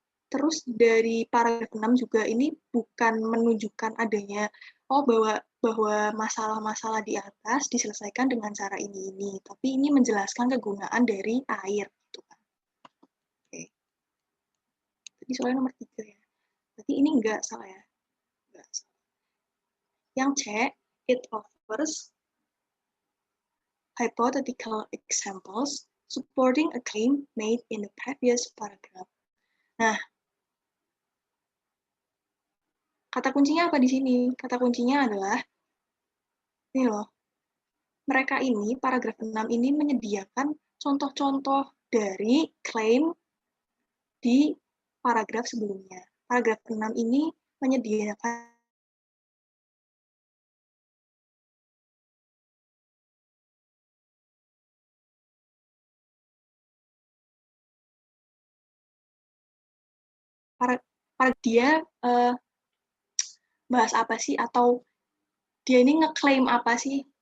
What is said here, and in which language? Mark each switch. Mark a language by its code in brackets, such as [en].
[id] Terus dari paragraf 6 juga ini bukan menunjukkan adanya bahwa masalah-masalah di atas diselesaikan dengan cara ini, tapi ini menjelaskan kegunaan dari air gitu kan. Oke. Jadi soalnya nomor 3 ya. Berarti ini enggak salah ya. Enggak salah. Yang C, [en] it offers hypothetical examples supporting a claim made in the previous paragraph. [id] Nah, kata kuncinya apa di sini? Kata kuncinya adalah, ini loh, mereka ini, paragraf 6 ini menyediakan contoh-contoh dari klaim di paragraf sebelumnya. Paragraf 6 ini menyediakan dia bahas apa sih, atau dia ini ngeklaim apa sih?